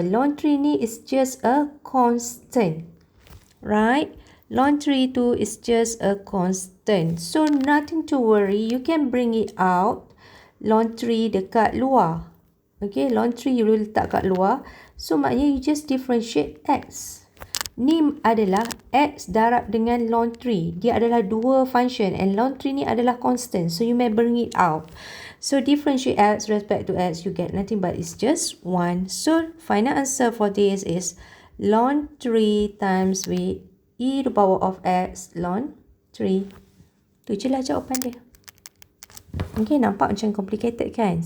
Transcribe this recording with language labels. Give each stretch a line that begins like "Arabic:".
English: Ln 3 ni is just a constant. Right? Ln 3 tu is just a constant. So, nothing to worry. You can bring it out. Ln 3
Malay: dekat luar.
English: Okay, ln 3 you will
Malay: letak kat luar.
English: So,
Malay: maknanya
English: you just differentiate x.
Malay: Ni adalah x darab dengan ln 3. Dia adalah dua function and ln 3 ni adalah constant.
English: So, you may bring it out. So, differentiate x respect to x, you get nothing but it's just 1. So, final answer for this is ln 3 times with e to the power of x ln 3.
Malay: Tu je lah jawapan dia. Okay, nampak macam complicated kan?